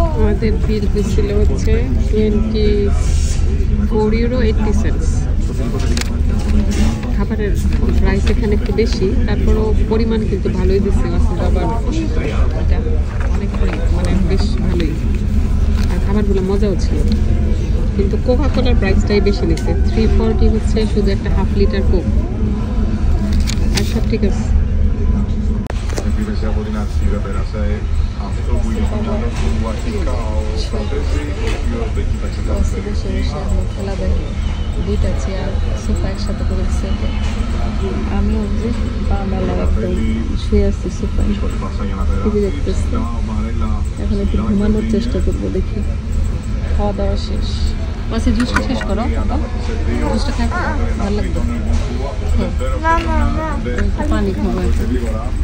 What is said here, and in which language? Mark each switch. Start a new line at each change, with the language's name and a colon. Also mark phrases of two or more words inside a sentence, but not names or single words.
Bangla: আমাদের বিল ছিল হচ্ছে 24 €80 খাবারের প্রাইস এখানে একটু বেশি তারপরও পরিমাণ কিন্তু ভালোই দিচ্ছে ওয়াসির বাবার এটা অনেক মানে বেশ ভালোই আর খাবারগুলো মজাও ছিল কিন্তু কোকা কোলার প্রাইসটাই বেশি নিচ্ছে 340 হচ্ছে শুধু একটা
English: half litre
Bangla: কোক আর সব ঠিক আছে
Greek: Επίδεση από την αρχή δεν πέρασε αυτό που είναι στο μυαλό του αρχικά ο Φροντέζη, ο οποίος δεν κοίταξε τα
Bangla: বসে বসে আমরা খেলা দেখি দুইটা চেয়ার সোফা একসাথে করে সেটে আমিও যে পা মেলায় একদম শুয়ে আসছি সোফায়
Greek: Προσπάθησα για να
Bangla: টিভি
Greek: περάσει.
Bangla: দেখতেছি
Greek: Ο Μπαρέλα
Bangla: এখন একটু ঘুমানোর চেষ্টা করবো দেখি খাওয়া দাওয়া শেষ বাসে জুসটা শেষ করো জুসটা খাই ভালো লাগবে না না না একটু পানি খাবো এখন
Greek: γρήγορα.